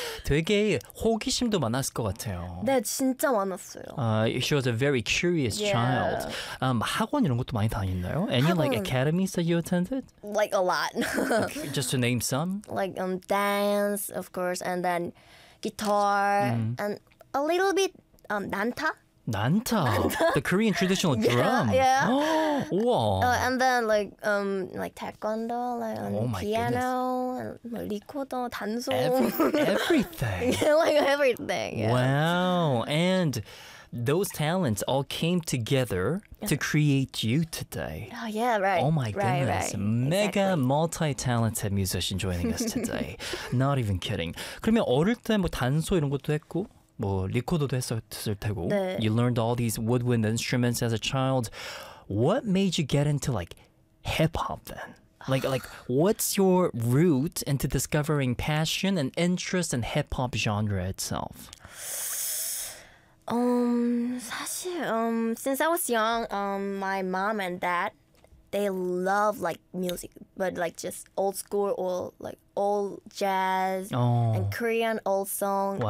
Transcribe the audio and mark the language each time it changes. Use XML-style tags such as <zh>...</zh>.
<ko>되게 호기심도 많았을 것 같아요. 네, 진짜 많았어요.</ko> <en>She was a very curious child.</en> <ko>학원 이런 것도 많이 다녔나요?</ko> <en>Any 학원, like academies that you attended? Like a lot. Just to name some? Like dance, of course, and then guitar, and a little bit 난타. Nanta, the Korean traditional drum. Yeah. Wow. Yeah. And then like taekwondo, like on piano, recorder, danzo. Everything. Yeah, like everything. Yeah. Wow. And those talents all came together to create you today. Oh yeah, right. Oh my goodness. Right. Mega exactly. Multi-talented musician joining us today. Not even kidding.</en> <ko>그러면 어릴 때 뭐 단소 이런 것도 했고. 뭐 리코더도 했었을 테고. 네.</ko> <en>You learned all these woodwind instruments as a child. What made you get into like hip hop then? Like what's your route into discovering passion and interest in hip hop genre itself? 사실 since I was young, my mom and dad, they love like music, but like just old school or like old jazz and Korean old song.</en>